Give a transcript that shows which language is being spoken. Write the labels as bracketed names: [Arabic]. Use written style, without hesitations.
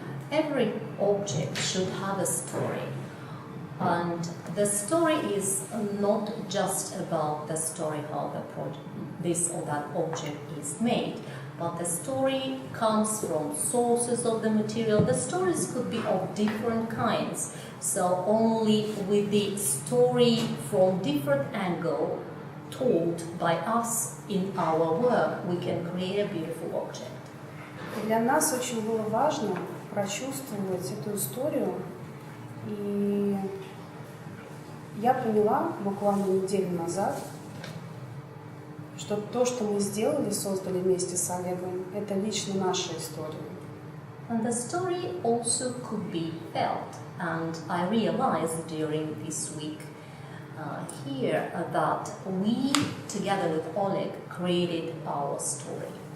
[English] Every object should have a story. And the story is not just about the story how this or that object is made, but the story comes from sources of the material. The stories could be of different kinds, so only with the story from different angle told by us in our work we can create a beautiful object. [Russian] Для нас очень было важно прочувствовать эту историю, и я поняла буквально неделю назад, что то, что мы сделали, создали вместе с Олегом, это лично наша история. [English] And the story also could be felt, and I realized during this week here that we, together with Oleg, created our story.